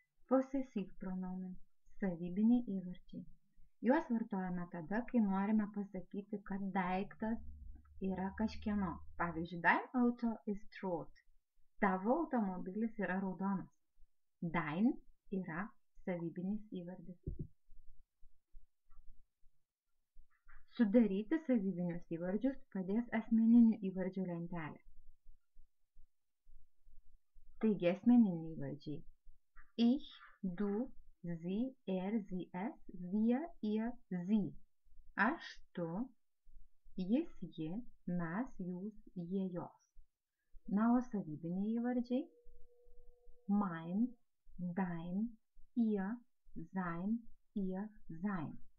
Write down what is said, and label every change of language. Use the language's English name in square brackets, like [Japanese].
[Lithuanian] Possessive pronomen – savybiniai įvardžiai. Juos vartojame tada, kai norime pasakyti, kad daiktas yra kažkieno. [German] Pavyzdžiui, dein Auto ist rot. [Lithuanian] Tavo automobilis yra raudonas. Dein yra savybinis įvardis. Sudaryti savybinius įvardžius padės asmeninių įvardžių lentelė. Taigi asmeniniai įvardžiai. [German] Ich, du, sie, sie, es, wir, ihr, sie. [Lithuanian] Aš, tu, jis, ji, mes, jūs, jie, jos. Na, o savybiniai įvardžiai. [German] Mein, dein, ihr, sein, ihr, sein.